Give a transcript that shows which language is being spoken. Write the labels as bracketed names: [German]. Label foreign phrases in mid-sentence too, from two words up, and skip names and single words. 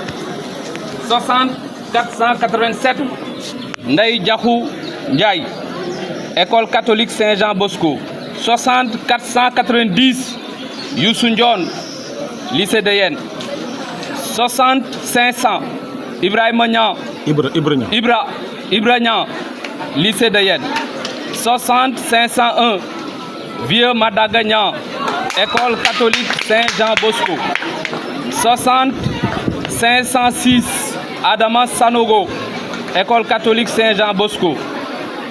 [French] 60 487, Ndeye Diakhou Ndiaye, école catholique Saint-Jean Bosco. 60 490, Youssou Ndione, lycée de Yen. 60 500, Ibrahima Niang, Ibra Niang, lycée de Yen. 60 501, Vieux Madaga Niang, école catholique Saint-Jean Bosco. 60 506, Adama Sanogo, école catholique Saint-Jean Bosco.